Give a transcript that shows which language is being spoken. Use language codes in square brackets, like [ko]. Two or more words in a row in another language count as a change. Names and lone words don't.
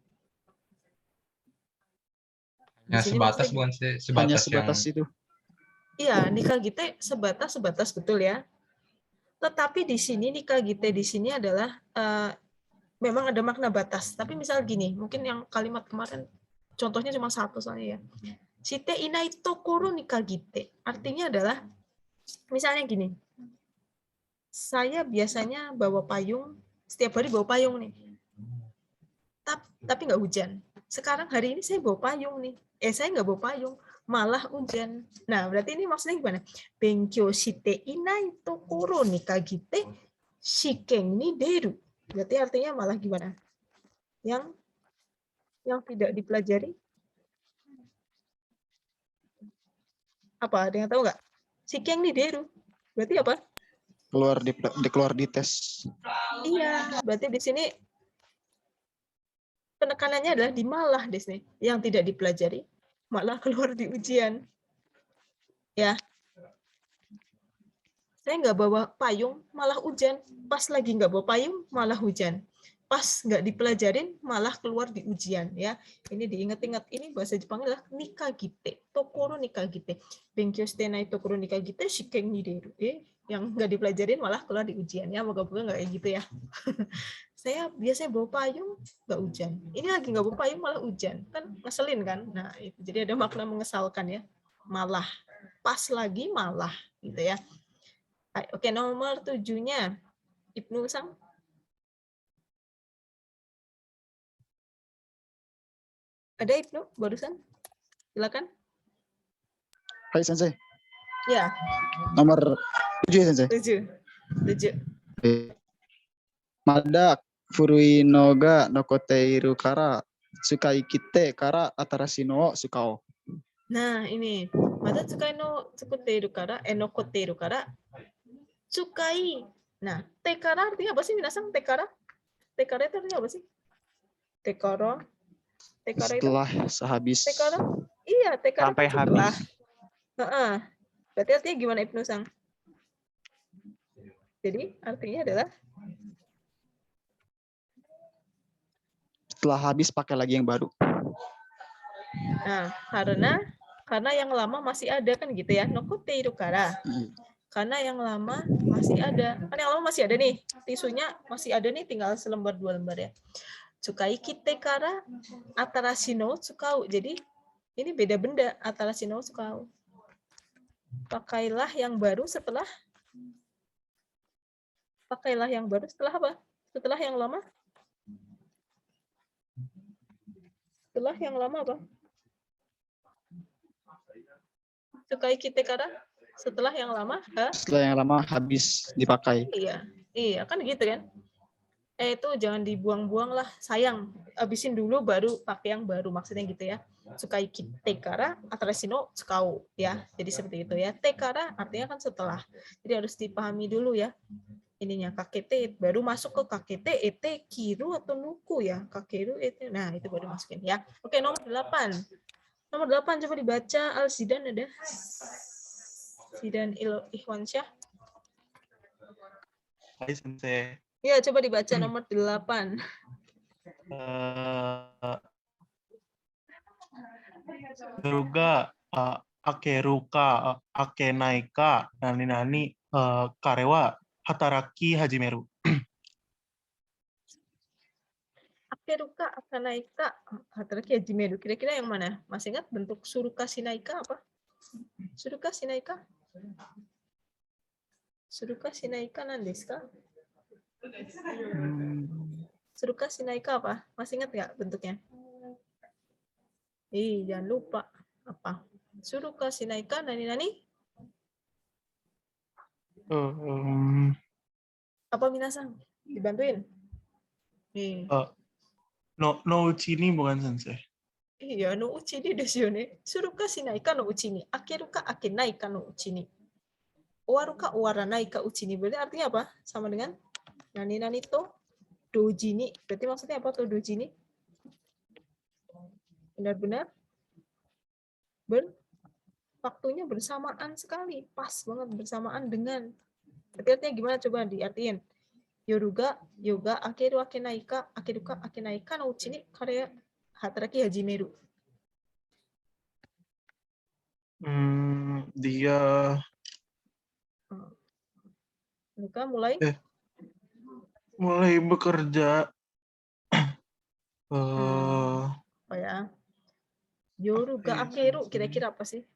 [id] Ya, sebatas bukan sih, Hanya sebatas yang sebatas itu. Iya, Nikagite sebatas betul ya. Tetapi di sini Nikagite di sini adalah memang ada makna batas. Tapi misal gini, mungkin yang kalimat kemarin contohnya cuma satu soalnya ya. [ja] していないところにかぎって. [id] Artinya adalah misalnya gini. Saya biasanya bawa payung, setiap hari bawa payung nih. Tapi nggak hujan. Sekarang hari ini saya bawa payung nih. Saya nggak bawa payung, malah hujan. Nah, berarti ini maksudnya gimana? [ja] 勉強していないところにかぎって試験に出る. [id] Berarti artinya malah gimana? Yang tidak dipelajari? Apa? Ada yang tahu nggak? [ja] 試験に出る. [id] Berarti apa? Keluar di tes. Iya, berarti di sini penekanannya adalah di malah di sini. Yang tidak dipelajari malah keluar di ujian. Ya. Saya nggak bawa payung, malah hujan. Pas lagi nggak bawa payung, malah hujan. Pas nggak dipelajarin, malah keluar di ujian. Ya, ini diingat-ingat. Ini bahasa Jepang adalah nikagite, [ja] ところにかぎって. 勉強してないところにかぎって試験に出る. [id] Yang nggak dipelajarin malah keluar di ujian. Ya, moga-moga nggak kayak gitu ya. Saya biasanya bawa payung, nggak hujan. Ini lagi nggak bawa payung, malah hujan. Kan ngeselin kan? Nah, itu. Jadi ada makna mengesalkan ya. Malah. Pas lagi malah. Gitu ya. Oke, nomor 7-nya. Ibnu Sang. Ada Ibnu barusan? Silakan. Hai, Sensei. Ya. Nomor 7 ya, Sensei? 7. [ja] まだ古いのが残っているから使いきってから新しいの使おう. [id] Nah, ini. [ja] まだ使いの作っているから、残っているから使い. [id] Nah, tekara artinya apa sih Minasang? Tekara? Tekara itu artinya apa sih? Tekara. Tekara itu Setelah sehabis tekara. Iya, tekara Sampai kan setelah. habis. Heeh. Berarti artinya gimana Ibnu Sang? Jadi artinya adalah setelah habis pakai lagi yang baru. nah, karena yang lama masih ada kan gitu ya. [ja] 残っているから. [id] Karena yang lama masih ada. Kan yang lama masih ada nih. Tisunya masih ada nih, tinggal selembar 2 lembar ya. [ja] 使いきってから新しいの使う. [id] Jadi ini beda benda, [ja] 新しいの使う. [id] Pakailah yang baru setelah apa? Setelah yang lama? Setelah yang lama apa? [ja] 使いきってから [id] setelah yang lama? Setelah yang lama habis dipakai. Iya kan gitu kan. Itu jangan dibuang-buang lah, sayang. Habisin dulu baru pakai yang baru, maksudnya gitu ya. [ja] 使いきってから新しいの使う ya. [id] Jadi seperti itu ya. Tekara artinya kan setelah. Jadi harus dipahami dulu ya. Ininya kakete baru masuk ke [ja] かけてえて切る [id] atau nuku ya. [ja] かけるえて. [id] Nah, itu baru masukin ya. Oke, nomor 8. Nomor 8 coba dibaca. Al-Zidan ada. Zidan Ihwansyah. Hai Sensei. Ya, coba dibaca nomor 8. [ja] 夜が明けるか明けないかなに彼は働き始める. 明けるか明かないか働き始める. [id] Kira-kira yang mana? Masih ingat bentuk [ja] するかしないか [id] apa? [ja] するかしないか? するかしないかなんですか? するかしないか [id] apa? Masih ingat nggak bentuknya? Jangan lupa. Apa? [ja] するかしないかなに? [id] Apa minasan? Dibantuin? [ja] のうちに bukan Sensei. [id] Iya, [ja] のうちにですよね. するかしないかのうちに。明けるか明けないかのうちに. 終わるか終わらないかうちに. [id] Berarti artinya apa? Sama dengan [ja] nani to doji ni. [id] Berarti maksudnya apa tuh [ja] doji ni? [id] Benar-benar waktunya bersamaan sekali, pas banget bersamaan dengan. Berarti artinya gimana, coba diartiin. [ja] 夜が明ける明けないか明けるか明けないかのうちに彼働き始める. [id] Dia Mereka mulai bekerja. Apa ya? [ja] 夜が明ける [id] kira-kira apa sih?